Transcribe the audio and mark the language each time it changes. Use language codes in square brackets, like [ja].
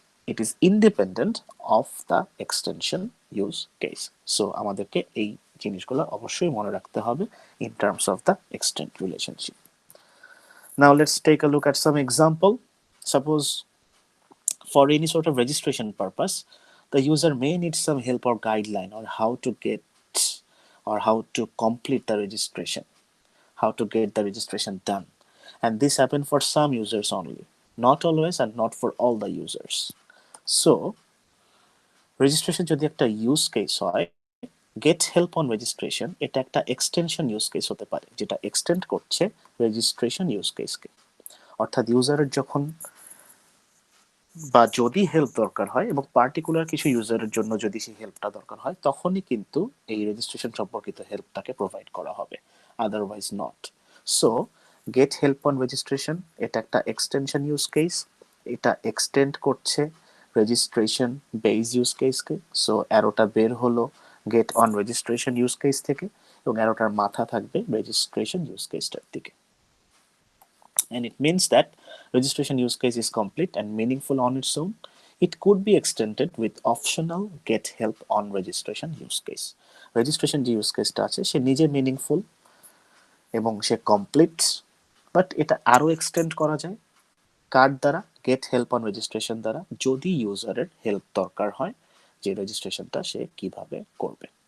[en] It is independent of the extension use case. [bn] So আমাদেরকে এই জিনিসগুলো অবশ্যই মনে রাখতে হবে [en] in terms of the extend relationship. Now let's take a look at some example. Suppose for any sort of registration purpose, the user may need some help or guideline on how to get or how to complete the registration, how to get the registration done. And this happen for some users only, not always and not for all the users. [bn] So registration যদি একটা use case হয়, get help on registration এটা একটা extension use case হতে পারে, যেটা extend করছে registration use কেসকে। অর্থাৎ ইউজারের যখন বা যদি হেল্প দরকার হয় এবং পার্টিকুলার কিছু ইউজারের জন্য যদি সেই হেল্পটা দরকার হয়, তখনই কিন্তু এই রেজিস্ট্রেশন সম্পর্কিত হেল্পটাকে প্রোভাইড করা হবে, [en] Otherwise not. [bn] So get help on registration এটা একটা এক্সটেনশন ইউজ কেস, এটা এক্সটেন্ড করছে রেজিস্ট্রেশন বেস ইউজ কেসকে। সো অ্যারোটা বের হলো get on registration use case থেকে, এবং অ্যারোটার মাথা থাকবে রেজিস্ট্রেশন ইউজ কেসটার দিকে। [en] And it means that registration use case is complete and meaningful on its own. It could be extended with optional get help on registration use case. [bn] Registration যে use case টা আছে সে নিজে meaningful এবং সে complete, but এটা আরো extend করা যায় কার দ্বারা? get help on registration দ্বারা, যদি ইউজারের হেল্প দরকার হয় যে রেজিস্ট্রেশনটা সে কিভাবে করবে।